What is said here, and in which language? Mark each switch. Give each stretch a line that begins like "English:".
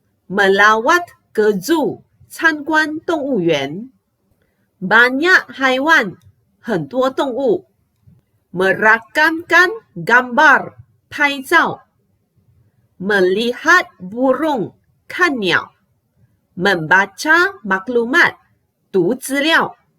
Malay: Melawat ke zoo,
Chinese: 参观动物园。
Malay: Banyak haiwan,
Chinese: 很多动物。
Malay: Merakamkan gambar,
Chinese: 拍照。
Malay: Melihat burung,
Chinese: 看鸟。
Malay: Membaca maklumat,
Chinese: 读资料。